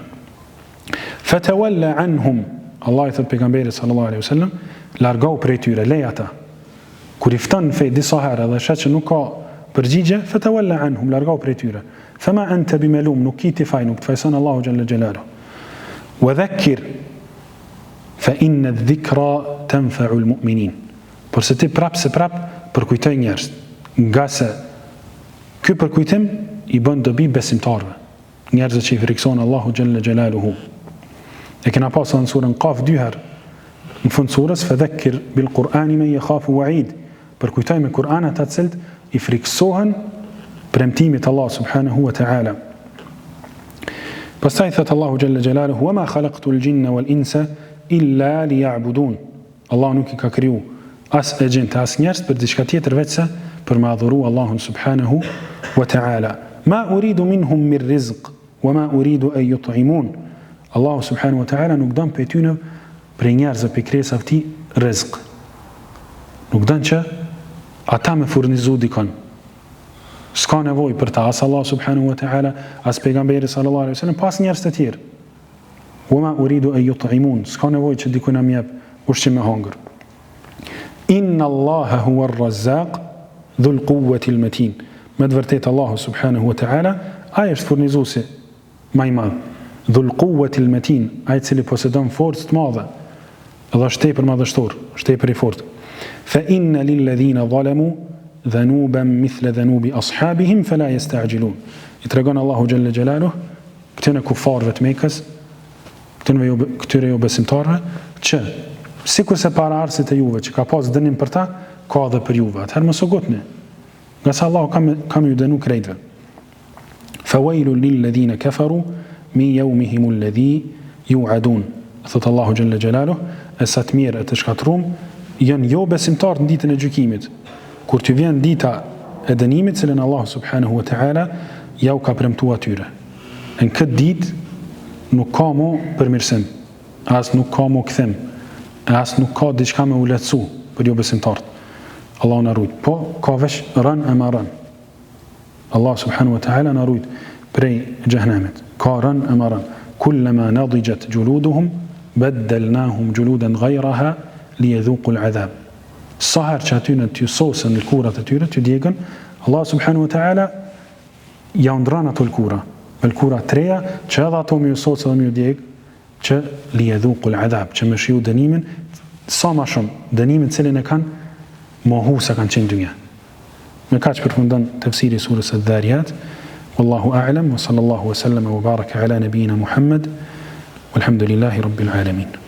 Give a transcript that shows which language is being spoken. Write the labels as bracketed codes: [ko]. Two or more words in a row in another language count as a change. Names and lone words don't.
[ar] فتول عنهم. [sq] Allah i thot pejgamberit [ar] صلى الله عليه وسلم, [sq] largohu prej tyre, lej ata. Kur i fton në fe disa herë dhe shet që nuk ka përgjigje, [ar] فتول عنهم, [sq] largohu prej tyre. [ar] فما أنت بملوم, [sq] nuk ki ti faj, nuk të fajson Allahu [ar] جل جلاله. وذكر فإن الذكرى تنفع المؤمنين. [sq] Por se ti prap përkujtoj njerëz, nga se ky përkujtim i bën dobi besimtarëve, njerëzve që i frikson Allahu [ar] جل جلاله. [sq] E kena pasur në surën Qaf 2 herë. Në fund surës [ar] فذكر بالقرآن من يخاف وعيد. [sq] Përkujtoj me Kur'an ata të cilët i friksohen premtimit Allah [ar] سبحانه وتعالى. [sq] Pastaj thot Allahu [ar] جل جلاله وما خلقت الجن والإنس إلا ليعبدون. [sq] Allah nuk i ka kriju as e gjin as njerëz për diçka tjetër veçse për me adhuru Allahun [ar] سبحانه وتعالى. ما أريد منهم من رزق وما أريد أن يطعمون. [sq] Allahu [ar] سبحانه وتعالى [sq] nuk don për tyne për njerëzve për krijesat e tij rrezik. Nuk don që ata me furnizu dikon. S'ka nevojë për ta as Allah [ar] سبحانه وتعالى, [sq] as pejgamberi [ar] صلى الله عليه وسلم, [sq] pas njerëz të tjerë. [ar] وما أريد أن يطعمون. [sq] S'ka nevojë që dikun na jep ushqim me hëngër. [ar] إن الله هو الرزاق ذو القوة المتين. [sq] Me të vërtetë Allahu [ar] سبحانه وتعالى [sq] ai është furnizuesi më i madh. [ar] ذو القوة المتين, [sq] ai cili posedon forcë të madhe, edhe është tepër madhështor, është tepër i fortë. [ar] فإن للذين ظلموا ذنوبا مثل ذنوب أصحابهم فلا يستعجلون. [sq] I tregon Allahu [ar] جل جلاله [sq] këtyre kufarëve të Mekës, këtyre jo besimtarëve, që sikurse para arsit e juve që ka pas dënim për ta, ka edhe për juve. Atëherë mos u gotni, nga sa Allahu kam ju dënu krejtëve. [ar] فويل للذين كفروا من يومهم الذي يوعدون. [sq] Thot Allahu [ar] جل جلاله, [sq] e sa të mirë e të shkatrum janë jo besimtarë në ditën e gjykimit, kur të vjen dita e dënimit, cilën Allah [ar] سبحانه وتعالى [sq] ja u ka premtuar atyre. Në këtë ditë nuk ka mo përmirësim, as nuk ka mo kthim, as nuk ka diçka me u lehtësu për jo besimtarët. Allah na rujt, po ka veç rën e ma rën. Allah [ar] سبحانه وتعالى [sq] na rujt prej xhehenamit. Ka rën e ma rën. [ar] كلما نضجت جلودهم بدلناهم جلودا غيرها ليذوقوا العذاب. [sq] Sa herë që aty në t'ju sosën lëkurat e tyre, t'ju djegën, Allah [ar] سبحانه وتعالى [sq] ja ndran ato lëkura treja, që edhe ato më ju sosë dhe më ju djegë, që [ar] ليذوقوا العذاب, [sq] që më shiu dënimin, sa ma shumë, dënimin cilin e kanë mohu sa kanë qenë dynja. Me kaq përfundon tafsiri surës Adh-Dhariyat. [ar] والله أعلم وصلى الله وسلم وبارك على نبينا محمد والحمد لله رب العالمين.